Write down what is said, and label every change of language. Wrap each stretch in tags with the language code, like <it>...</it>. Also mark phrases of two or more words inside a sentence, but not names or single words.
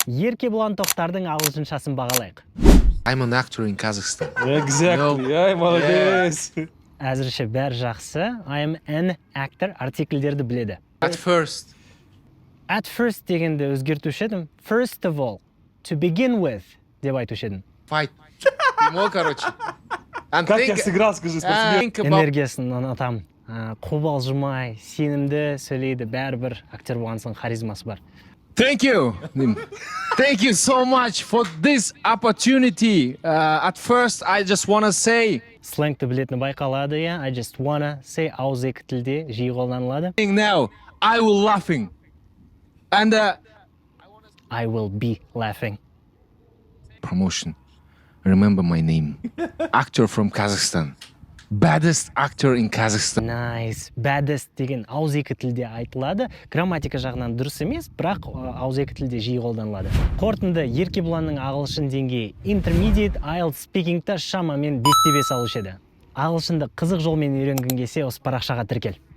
<kk>Еркебұлан Тоқтардың ағылшыншасын бағалайық.</kk> <en>I'm an actor in Kazakhstan. Exactly.</en> <ru>Ай, молодец.</ru> <kk>Әзірше бәрі жақсы.</kk> <en>I am an actor</en> <kk>артикльдерді біледі.</kk> <en>At first. At first</en> <kk>дегенді өзгертуші едім.</kk> <en>First of all, to begin with</en> <kk>деп айтушы едім.</kk> <en>Fight.</en> <ru>Короче. Как я сыграл, скажи, спасибо.</ru> <kk>Энергиясын ұнатамын. Қобалжымай, сенімді сөйлейді, бәрібір актер болған соң харизмасы бар.</kk> <en>Thank you. Thank you so much for this opportunity. At first, I just want to say...</en> <kk>Сленгті білетіні байқалады, я.</kk> <en>I just wanna say</en> <kk>ауызекі тілде жиі қолданылады.</kk> <en>Now, I will laughing. And I will be laughing. Promotion. Remember my name. Actor from Kazakhstan. Baddest actor in Kazakhstan.</en> <kk>Nice. Baddest деген ауызекі тілде айтылады. Грамматика жағынан дұрыс емес, бірақ ауызекі тілде жиі қолданылады. Қорытынды Еркебұланның ағылшын деңгейі Intermediate IELTS Speaking'та шамамен 5-те 5 алушы еді. Ағылшынды қызық жолмен үйренгің келсе, осы парақшаға тіркел.</kk>